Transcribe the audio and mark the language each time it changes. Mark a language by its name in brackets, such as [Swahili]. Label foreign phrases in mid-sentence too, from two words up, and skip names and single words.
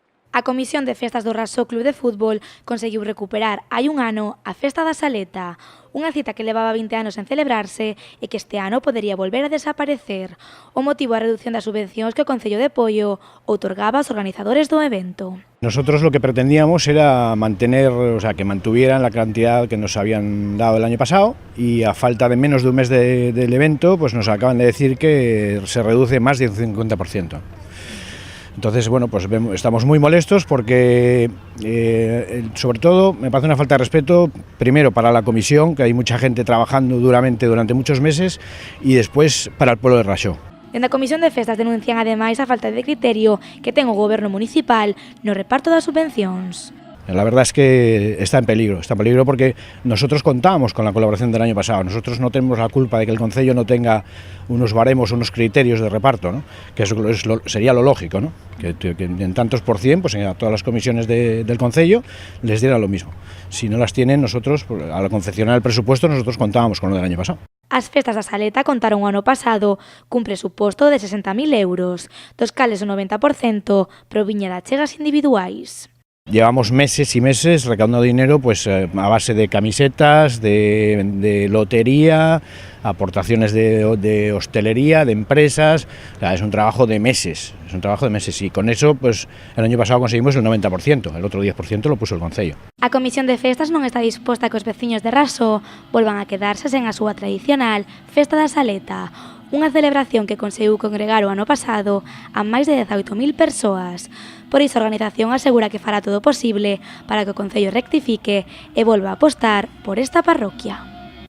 [Galician] A Comisión de Festas do Raso Club de Fútbol conseguiu recuperar hai un ano a Festa da Saleta, unha cita que levaba 20 anos en celebrarse e que este ano podería volver a desaparecer. O motivo é a reducción das subvencións que o Concello de Poio outorgaba aos organizadores do evento. [Spanish] Nosotros lo que pretendíamos era mantener, o sea, que mantuvieran la cantidad que nos habían dado el año pasado, y a falta de menos de un mes del evento, pues nos acaban de decir que se reduce más del 50%. Entonces, bueno, pues estamos muy molestos porque, sobre todo, me parece una falta de respeto, primero para la comisión, que hay mucha gente trabajando duramente durante muchos meses, y después para el pueblo de Raxó. [Galician] Dende a Comisión de Festas denuncian ademais a falta de criterio que ten o Goberno municipal no reparto das subvencións. [Spanish] La verdad es que está en peligro porque nosotros contábamos con la colaboración del año pasado. Nosotros no tenemos la culpa de que el Concello no tenga unos baremos, unos criterios de reparto, ¿no? Que eso sería lo lógico, ¿no? Que en tantos por cien, pues a todas las comisiones del Concello les diera lo mismo. Si no las tienen, nosotros, al confeccionar el presupuesto, nosotros contábamos con lo del año pasado. [Galician] As festas da Saleta contaron o ano pasado cun presuposto de 60.000 euros, dos cales o 90% proviña de achegas individuais. [Spanish] Llevamos meses y meses recaudando dinero, pues a base de camisetas, de lotería, aportaciones de hostelería, de empresas. O sea, es un trabajo de meses, y con eso pues el año pasado conseguimos el 90%, el otro 10% lo puso el Concello. [Galician] A Comisión de Festas non está disposta a que os veciños de Raxó volvan a quedarse sen a súa tradicional Festa da Saleta, unha celebración que conseguiu congregar o ano pasado a máis de 18.000 persoas. Por iso a organización asegura que fará todo o posible para que o Concello rectifique e volva a apostar por esta parroquia.